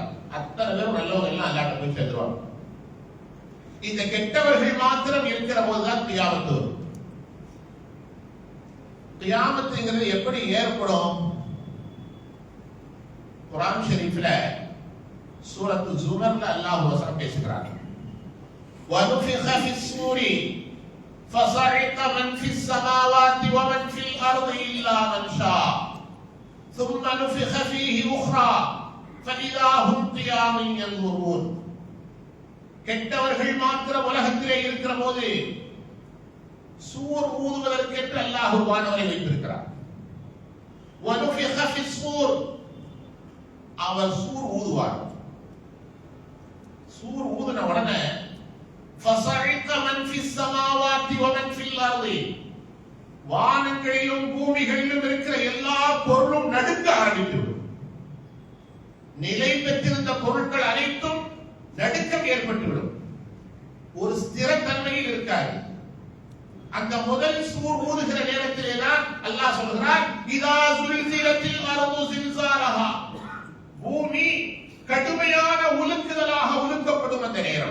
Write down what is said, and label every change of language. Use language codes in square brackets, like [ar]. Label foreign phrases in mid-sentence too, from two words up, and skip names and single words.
[ta] அத்தனை பேரும் நல்லவங்க எல்லாம் அல்லாஹ்ட்ட போய் சேர்ந்துருவாங்க. இந்த கெட்டவர்கள் மாத்திரம் இருக்கிற போதுதான் கியாமத் வரும். கியாமத்துங்கிறது எப்படி ஏற்படும்? குர்ஆன் ஷரீஃப்ல சூரத்து ஜுமர்ல அல்லாஹ் வஸனம் பேசுகிறார். [ar] وَنُفِخَ فِي الصُّورِ فَصَعِقَ مَنْ فِي السَّمَاوَاتِ وَمَنْ فِي الْأَرْضِ إِلَّا مَنْ شَاءَ ثُمَّ نُفِخَ فِيهِ أُخْرَى فَإِذَا هُمْ قِيَامٌ يَنْظُرُونَ. [ta] கெட்டவர்கள் மாத்திரம் உலகத்திலே இருக்கிற போது சூர் ஊதுவதற்கென்று அல்லாஹ் வானவரை வைத்திருக்கிறார். [ar] وَنُفِخَ فِي الصُّورِ, [ta] அவர் சூர் ஊதுவார். சூர் ஊதுன உடனே [ar] فَصَعِقَ مَنْ فِي السَّمَاوَاتِ وَمَنْ فِي الْأَرْضِ, [ta] வானங்களிலும் பூமிகளிலும் இருக்கிற எல்லா பொருளும் நடுங்க ஆரம்பித்துவிடும். நிலை பெற்றிருந்த பொருட்கள் அனைத்தும் நடுக்கம் ஏற்பட்டுவிடும். ஒரு ஸ்திரத்தன்மையில் இருக்காது. அந்த முதல் சூர் ஊதுகிற நேரத்திலே தான் அல்லாஹ் சொல்கிறார், [ar] إذا زلزلت الأرض زلزالها, [ta] பூமி கடுமையான உலுக்குதலாக உலுக்கப்படும் அந்த நேரம்.